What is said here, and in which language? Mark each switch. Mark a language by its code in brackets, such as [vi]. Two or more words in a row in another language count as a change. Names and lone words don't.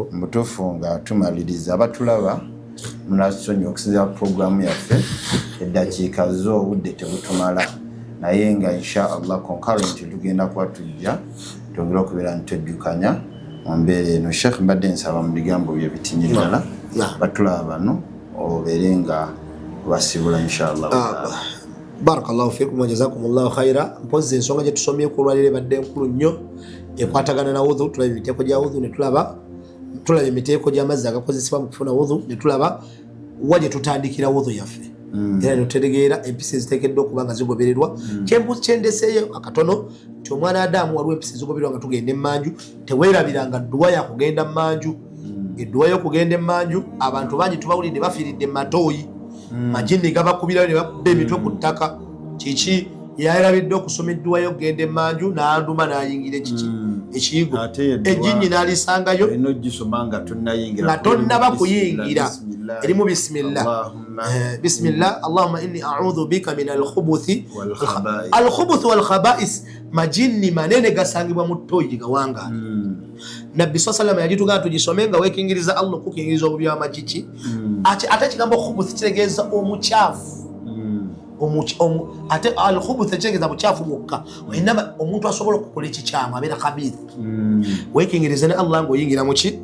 [lg] Mutuufu nga tumaliriza abatulaba munasonyiwa okusinziira ku puroguramu yaffe, eddakiika zo obudde tebutumala, naye nga inshallah concurrent tugenda kuba tujja twongera okubeera ntwejjukanya mu mbeera eno. Sheikh mbadde nsaba mu bigambo bye bitinnyirira batulaba bano obeere nga basibula inshallah. [ar] بارك الله فيكم وجزاكم الله خيرا. [lg] Mpozi ensonga gye tusomyeko olwaliro ebadde nkulu nnyo ekwatagana na wudhu. Tulaba emiteeko gya wudhu ne tulaba emiteeko gy'amazzi agakozesebwa mu kufuna wudhu ne tulaba wa gye tutandikira wudhu yaffe. Era ne tutegeera empisa eziteekeddwa okuba nga zigobererwa. Kyendeseeyo akatono nti omwana Adamu waliwo empisa ezigobererwa nga tugenda emmanju. Teweerabiranga dduwa ya kugenda emmanju. Edduwa y'okugenda emmanju abantu bangi tubawulidde bafiiridde mu matooyi, majini gabakubirayo ne bakubba emitwe ku ttaka. Kiki yayerabidde okusoma edduwa y'okugenda emmanju n'anduma n'ayingira ekiyigo, ejjinnya n'alisangayo nga tonnaba kuyingira. Erimu bisimillah. [ar] بسم الله اللهم إني أعوذ بك من الخبث والخبائث. [lg] Majini manene gasangibwa mu ttooyi gawanga. Nabbi [ar] صلى الله عليه وسلم [lg] tugisome nga weekingiriza Allah okukingiriza obubi bw'amagiki. Ate ekigambo khubuthi kitegeeza omukyafu. Ate al-khubuth kitegeeza bukyafu bwokka. Inama omuntu asobola okukola ekikyamu abeera khabith. Weekingiriza ne Allah ng'oyingira mu ki?